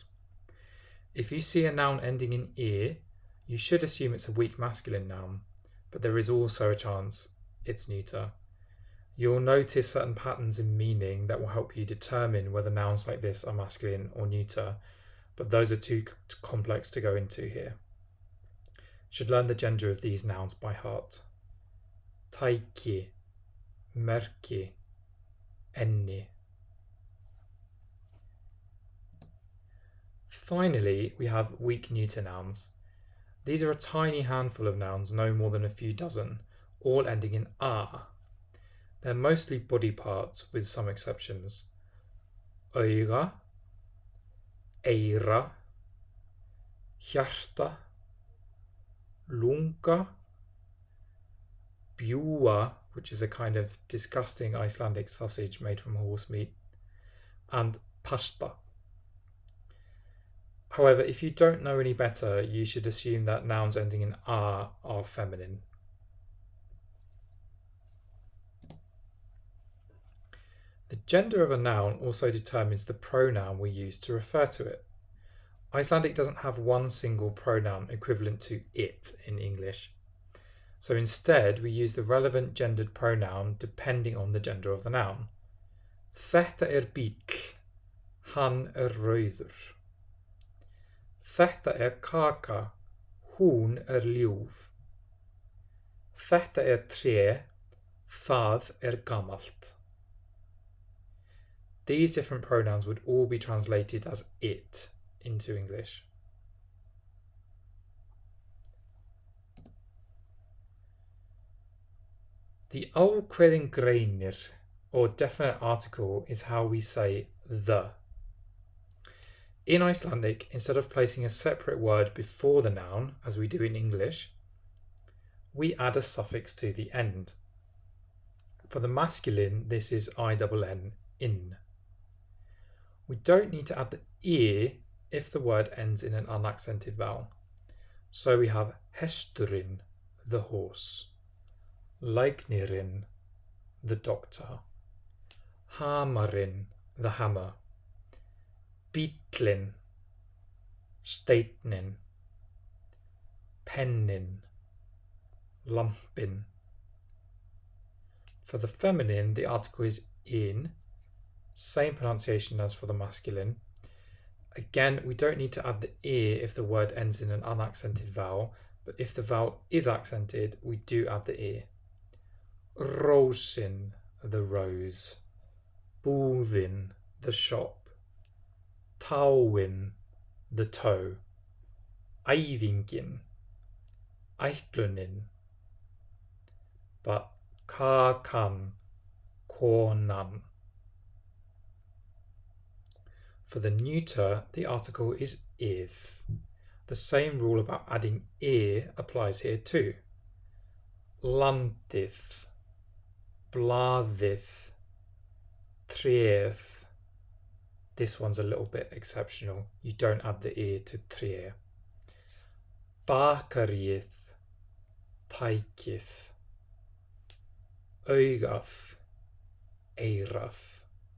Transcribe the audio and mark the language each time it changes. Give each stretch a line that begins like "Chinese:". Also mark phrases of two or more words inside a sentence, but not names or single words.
English: If you see a noun ending in e, you should assume it's a weak masculine noun, but there is also a chance it's neuter. You'll notice certain patterns in meaning that will help you determine whether nouns like this are masculine or neuter, but those are too complex to go into here. Should learn the gender of these nouns by heart.
Icelandic: Tæki, merki, enni.
English: Finally, we have weak neuter nouns. These are a tiny handful of nouns, no more than a few dozen, all ending in a. They're mostly body parts with some exceptions.
Icelandic: Auga, eyra, hjarta, lunga, bjúa,
English: which is a kind of disgusting Icelandic sausage made from horse meat, and pasta. However, if you don't know any better, you should assume that nouns ending in are feminine. The gender of a noun also determines the pronoun we use to refer to it. Icelandic doesn't have one single pronoun equivalent to it in English. So instead, we use the relevant gendered pronoun depending on the gender of the noun.
Icelandic: Þetta bíll, hann rauður. Þetta kaka, hún ljúf. Þetta tré, það gamalt.
English: These different pronouns would all be translated as it into English.
Icelandic: The ákveðin greinir,
English: or definite article, is how we say the. In Icelandic, instead of placing a separate word before the noun, as we do in English, we add a suffix to the end. For the masculine, this is INN, in. We don't need to add the ear if the word ends in an unaccented vowel. So we have hesturinn, the horse, læknirinn, the doctor, hamarinn, the hammer,
Icelandic: bíllinn, steinninn, pennin, lampinn.
English: For the feminine, the article is in, same pronunciation as for the masculine. Again, we don't need to add the ear if the word ends in an unaccented vowel, but if the vowel is accented, we do add the ear. Rósin, the rose, búðin, the shop, táin, the toe,
Icelandic: æfingin, ætlunin, but kakan, konan.
English: For the neuter, the article is if. The same rule about adding ear applies here too.
Icelandic: Landið, blaðið, tréð.
English: This one's a little bit exceptional. You don't add the ear to tré.
Icelandic: Bakaríið, tækið, augað, eyrað.